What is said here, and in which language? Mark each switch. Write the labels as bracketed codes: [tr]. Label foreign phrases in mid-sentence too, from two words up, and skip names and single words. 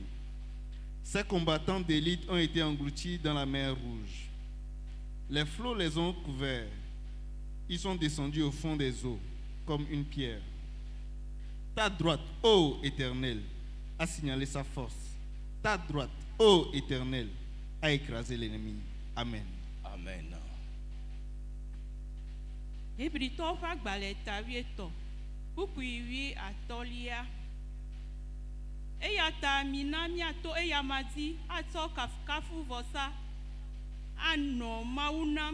[fr] Ses combattants d'élite ont été engloutis dans la mer Rouge. Les flots les ont couverts. Ils sont descendus au fond des eaux, comme une pierre. Ta droite, ô Éternel, a signalé sa force. Ta droite, ô Éternel, a écrasé l'ennemi. Amen. Amen. [ee] Hébrito ƒe agbalẽ tawietɔ, kpukpui atɔlia. Eya ta mina miato eya ma dzi atsɔ kafukafuvɔsa anɔ Mawu nam.